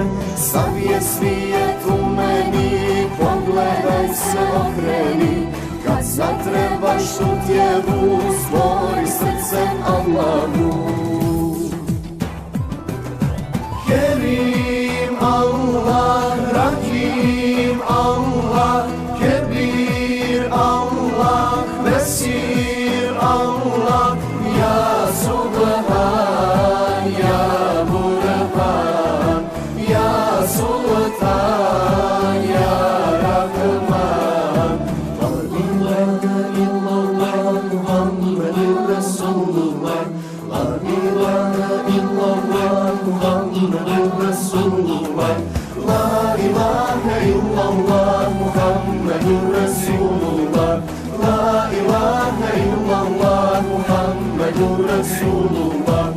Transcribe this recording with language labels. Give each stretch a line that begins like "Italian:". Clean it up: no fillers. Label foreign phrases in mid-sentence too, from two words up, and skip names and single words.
Bosnian: Sav je svijet u meni, pogledaj se okreni, kad zatrebaš utjehu, stvori srcem Allahu.
Arabic: كريم الله رحيم الله كبير الله مسير الله يا سبحان يا برهان يا سلطان يا رحمن. لا إله إلا الله محمد رسول الله لا إله إلا الله محمد رسول الله لا إله إلا الله محمد رسول الله لا إله إلا الله محمد رسول الله.